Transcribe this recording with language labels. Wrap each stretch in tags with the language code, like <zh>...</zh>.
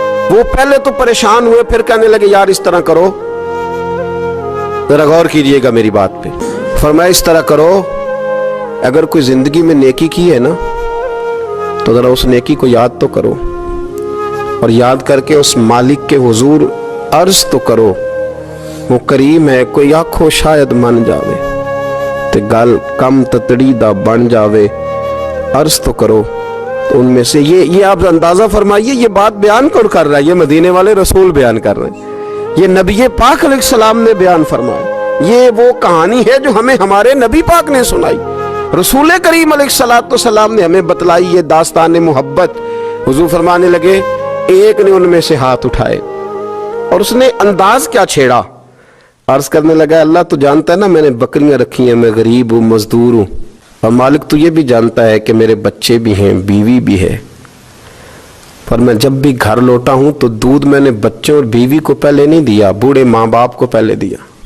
<ur>وہ پہلے تو پریشان ہوئے, پھر کہنے لگے یار اس طرح کرو, ذرا غور کیجئے گا میری بات پہ. فرمایا اس طرح کرو, اگر کوئی زندگی میں نیکی کی ہے نا تو ذرا اس نیکی کو یاد تو کرو, اور یاد کر کے اس مالک کے حضور عرض تو کرو. وہ کریم ہے,</ur> <pa>کوئی آنکھوں شاید من جاوے تے گل کم تتڑی دا بن جاوے,</pa> <ur>عرض تو کرو. تو ان میں سے یہ آپ اندازہ فرمائیے یہ بات بیان کون کر رہا ہے؟ یہ مدینے والے رسول بیان کر رہے ہیں, یہ نبی پاک علیہ السلام نے بیان فرمایا. یہ وہ کہانی ہے جو ہمیں ہمارے نبی پاک نے سنائی, رسول کریم علیہ السلام نے ہمیں بتلائی. یہ داستان محبت. حضور فرمانے لگے ایک نے ان میں سے ہاتھ اٹھائے اور اس نے انداز کیا چھیڑا, عرض کرنے لگا اللہ تو جانتا ہے نا میں نے بکریاں رکھی ہیں, میں غریب ہوں, مزدور ہوں, اور مالک تو یہ بھی جانتا ہے کہ میرے بچے بھی ہیں, بیوی بھی ہے, پر میں جب بھی گھر لوٹا ہوں تو دودھ میں نے بچوں اور بیوی کو پہلے نہیں دیا, بوڑھے ماں باپ کو پہلے دیا.</ur>